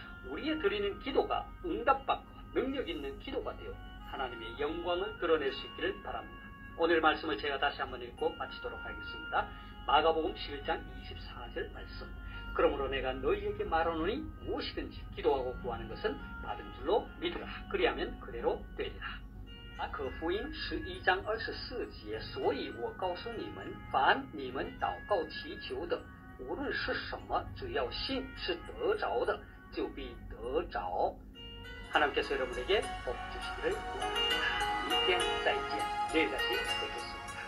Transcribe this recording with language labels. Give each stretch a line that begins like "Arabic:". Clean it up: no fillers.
Korean: 우리의 드리는 기도가 응답받고 능력 있는 기도가 되어 하나님의 영광을 드러낼 수 있기를 바랍니다. 오늘 말씀을 제가 다시 한번 읽고 마치도록 하겠습니다. 마가복음 11장 24절 말씀. 그러므로 내가 너희에게 말하노니 무엇이든지 기도하고 구하는 것은 받은 줄로 믿으라. 그리하면 그대로 되리라.
Chinese: 可福音11章24节，所以我告诉你们，凡你们祷告祈求的，无论是什么，只要信是得着的，就必得着。
Korean: 하나님께서 여러분에게 복 주시기를 원합니다. 明天再见. 내일 다시 뵙겠습니다.